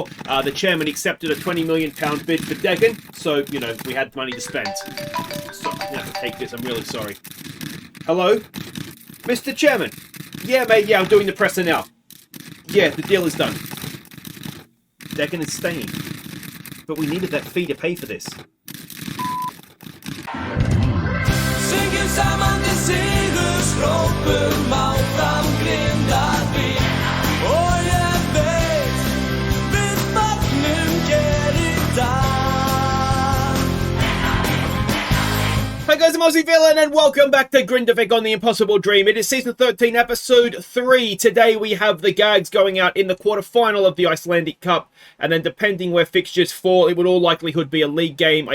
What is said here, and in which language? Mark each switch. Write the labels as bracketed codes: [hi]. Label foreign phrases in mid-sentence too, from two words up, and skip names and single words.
[en] The chairman accepted a £20 million bid for Degen, so, we had money to spend. So, I'm going to have to take this, I'm really sorry. Hello? Mr. Chairman? Yeah, mate, yeah, I'm doing the presser now. Yeah, the deal is done. Degen is staying. But we needed that fee to pay for this. [is] Syngur saman til sigurs hrópum áfram Grindavik og ég veit við fagnum hér í dag. [en] Hi guys, I'm Aussie Villain and welcome back to Grindavik on the Impossible Dream. It is season 13, episode 3. Today we have the Gags going out in the quarter-final of the Icelandic Cup, and then depending where fixtures fall, it would all likelihood be a league game.